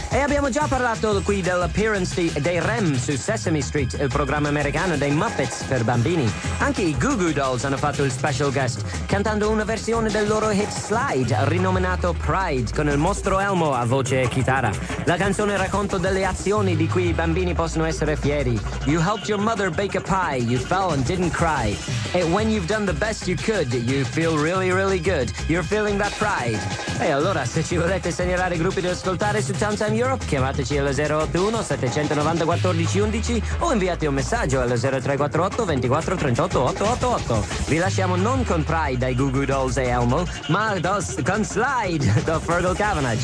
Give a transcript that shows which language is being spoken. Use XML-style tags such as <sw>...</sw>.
<it>E abbiamo già parlato qui dell'appearance dei REM su Sesame Street, il programma americano dei Muppets per bambini. Anche i Goo Goo Dolls hanno fatto il special guest, cantando una versione del loro hit Slide, rinominato Pride, con il mostro Elmo a voce e chitarra. La canzone racconta delle azioni di cui i bambini possono essere fieri.</it> <en>You helped your mother bake a pie, you fell and didn't cry. And when you've done the best you could, you feel really, really good. You're feeling that pride.</en> <it>E allora, se ci volete segnalare gruppi da ascoltare su Tam Tam Europe, chiamateci allo 081 790 1411 o inviate un messaggio allo 0348 24 38 888. Vi lasciamo non con Pride dai Goo Goo Dolls e Elmo, ma con Slide da Fergal Kavanagh.</it>